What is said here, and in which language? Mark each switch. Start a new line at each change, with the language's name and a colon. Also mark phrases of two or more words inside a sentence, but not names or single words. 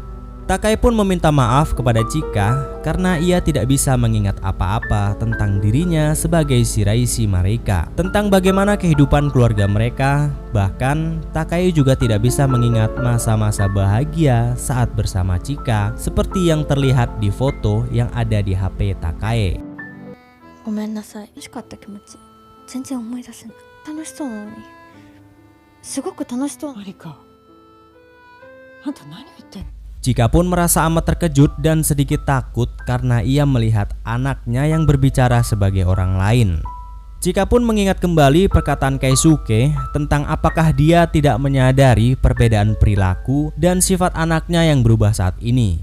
Indonesian: Takae pun meminta maaf kepada Chika karena ia tidak bisa mengingat apa-apa tentang dirinya sebagai Shiraishi Marika, tentang bagaimana kehidupan keluarga mereka. Bahkan Takae juga tidak bisa mengingat masa-masa bahagia saat bersama Chika seperti yang terlihat di foto yang ada di HP Takae.
Japanese: ごめんなさい。楽しかった気持ち全然思い出せない。楽しそうなのにすごく楽しそう。マリカ、あんた何言ってんの?
Indonesian: Chika pun merasa amat terkejut dan sedikit takut karena ia melihat anaknya yang berbicara sebagai orang lain. Chika pun mengingat kembali perkataan Keisuke tentang apakah dia tidak menyadari perbedaan perilaku dan sifat anaknya yang berubah saat ini.